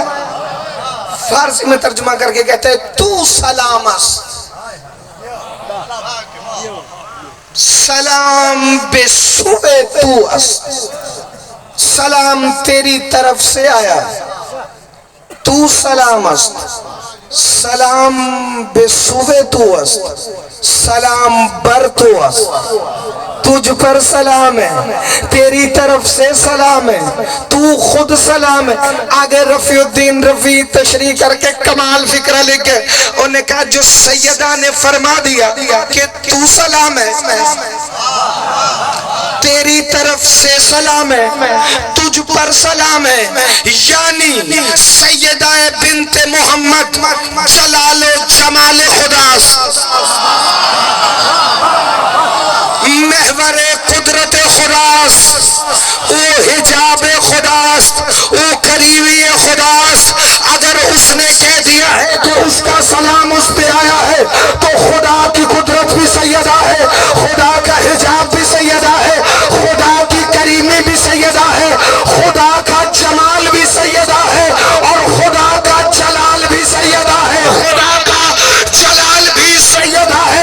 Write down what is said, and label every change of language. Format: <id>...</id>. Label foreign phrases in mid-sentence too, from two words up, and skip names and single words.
<ur>فارسی میں ترجمہ کر کے کہتے ہیں</ur> <fa>تو سلام است، سلام بے سوئے تو است.</fa> <ur>سلام تیری طرف سے آیا.</ur> <fa>تو سلام است، سلام بے سوئے تو است، سلام بر تو است.</fa> <ur>تجھ پر سلام ہے، تیری طرف سے سلام ہے، تو خود سلام ہے. آگے رفیع الدین رفیع تشریح کر کے کمال فکرہ لکھ کے انہوں نے کہا جو سیدہ نے فرما دیا کہ تو سلام ہے، تیری طرف سے سلام ہے، تجھ پر سلام ہے، یعنی</ur> <fa>سیدہ بنت محمد جلال و جمال خداست، محور قدرت خداست، او حجاب خداست، او قریبی خداست.</fa> <ur>اگر اس نے کہہ دیا ہے کہ اس کا سلام اس پہ آیا ہے تو خدا کی قدرت بھی سیدہ ہے، خدا کا حجاب بھی سیدہ ہے، خدا کی کریمی بھی سیدہ ہے، خدا کا جمال بھی سیدہ ہے، اور خدا کا جلال بھی سیدہ ہے، خدا کا جلال بھی سیدہ ہے.</ur>